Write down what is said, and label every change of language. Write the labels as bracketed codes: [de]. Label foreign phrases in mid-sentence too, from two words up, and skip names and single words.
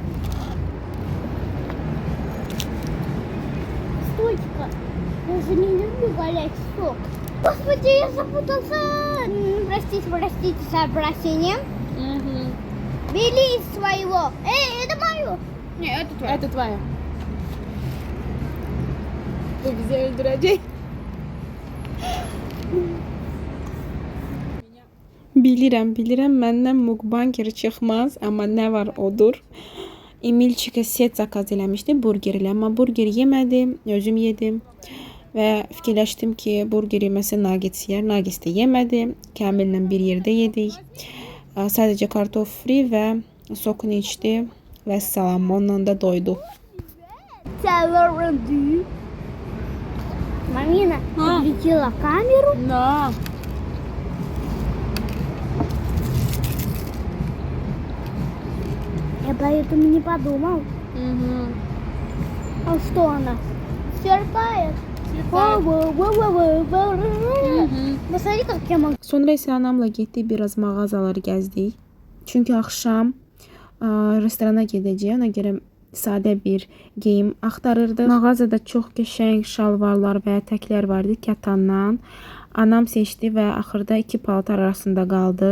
[ru] Стойка. Я же не люблю горячий сок. Господи, я запутался. Простите с обращением. Бери из своего. Это мое. Не, это твоя. Это твоя. [az] Bu bizi öldürəcək. Bilirəm, məndən mukbanger çıxmaz, amma nə var odur. Emilçikə set zakaz eləmişdi burgerlə, amma burger yemədim, özüm yedim. Və fikirləşdim ki, burger yeməsə nuggets yer, nuggets də yemədim. Kamillə bir yerdə yedik. Sadəcə kartof fri və sokunu içdi və salam, onunla da doydu. [ru] Марина, включила камеру. Na. Я поэтому не подумал. А что она? Сверкает. Посмотри, как я могу. [az] Sonra isə anamla getdik, biraz mağazaları gəzdik. Çünki axşam restorana gedəcəyik, ona görə sadə bir geyim axtarırdıq. Mağazada çox qəşəng şalvarlar və ətəklər vardı kətandan. Anam seçdi və axırda iki paltar arasında qaldı.